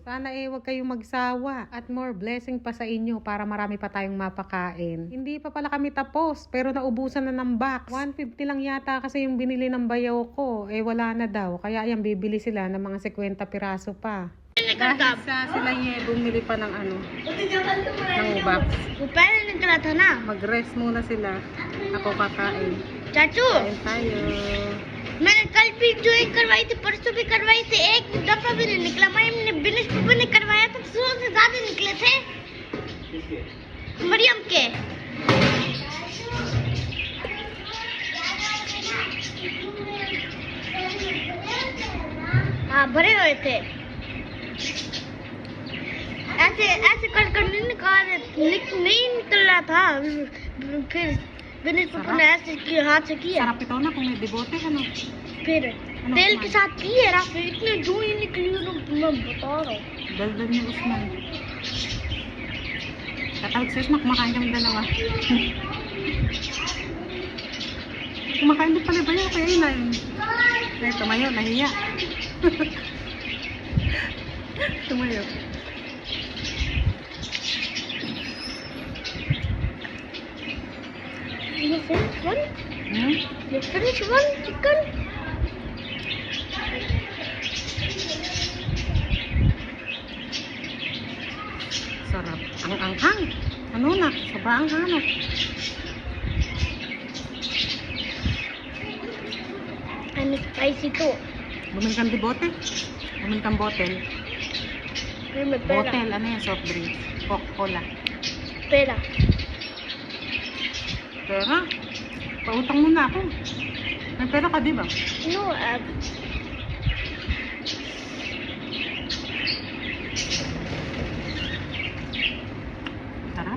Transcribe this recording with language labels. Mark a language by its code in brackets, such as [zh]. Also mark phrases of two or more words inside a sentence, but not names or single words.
[tl] Sana wag kayong magsawa at [en] more blessing [tl] pa sa inyo para marami pa tayong mapakain. Hindi pa pala kami tapos pero naubusan na ng box. 150 lang yata kasi yung binili ng bayaw ko. Wala na daw. Kaya ayan, bibili sila ng mga 50 piraso pa. Dahil sa sila bumili pa ng ng box. [hi] पहले निकला था ना [tl] Mag-rest muna sila. Ako kakain. [hi] चाचू [tl] Kain tayo. [hi] मैंने कल भी ज्वाइन करवाई थी परसों भी करवाई थी एक दफा भी नहीं निकला मैंने बिनेश पापा ने करवाया था 100 से ज्यादा निकले थे मरियम के हाँ भरे हुए थे ऐसे ऐसे कर नहीं नहीं निकल रहा था फिर बिनेश पापा ने ऐसे किया हाथ से किया [tl] Sarap ito na kung may debote, [hi] फिर तेल के साथ किए ना फिर इतने धुएं निकली ना मैं बता रहा हूँ [tl] Daldal ni Usman. Tatawag sa Usman, kumakain kami dalawa. Kumakain din pala ba yun? Kaya yun na yun. Ay, tumayo, nahiya. Tumayo. [en] You finished one? Hmm? You finished one chicken? [tl] Sarap. Ang anghang. Ano na? Sobrang anghang. [en] And it's spicy too. [tl] Bumili kang debote? Bumili kang bottle? [hi] फिर मैं पेड़ा [tl] Bottle, ano yan? [en] Soft drinks. [tl] Coca-Cola. [hi] पेड़ा [tl] Pera? Pautang muna ako. May pera ka, di ba? [en] No, [tl] Sarap.